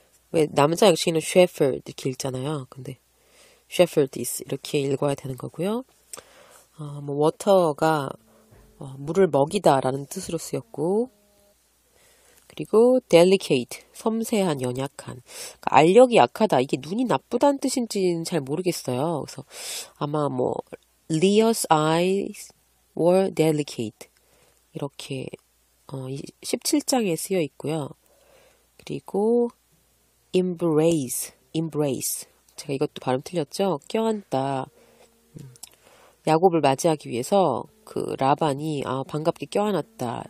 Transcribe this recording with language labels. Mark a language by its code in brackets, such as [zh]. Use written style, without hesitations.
[ko] 왜 남자 양치기는 shepherd 이렇게 읽잖아요. 근데 shepherdess 이렇게 읽어야 되는 거고요. water가 물을 먹이다라는 뜻으로 쓰였고 그리고 delicate, 섬세한, 연약한. 그러니까 알력이 약하다. 이게 눈이 나쁘다는 뜻인지는 잘 모르겠어요. 그래서 아마 [en] Leah's eyes were delicate. [ko] 이렇게 17장에 쓰여 있고요. 그리고 embrace. 제가 이것도 발음 틀렸죠? 껴안다. 야곱을 맞이하기 위해서 그 라반이 반갑게 껴안았다.